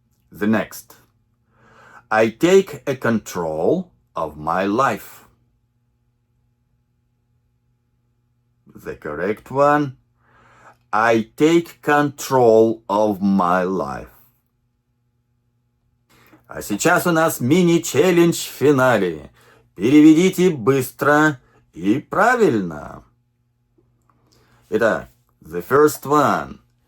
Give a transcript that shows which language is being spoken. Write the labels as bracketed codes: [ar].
[en] The next. I take a control of my life. The correct one. I take control of my life. [ru] А сейчас у нас мини-челлендж в финале. Переведите быстро и правильно. Итак, [en] the first one.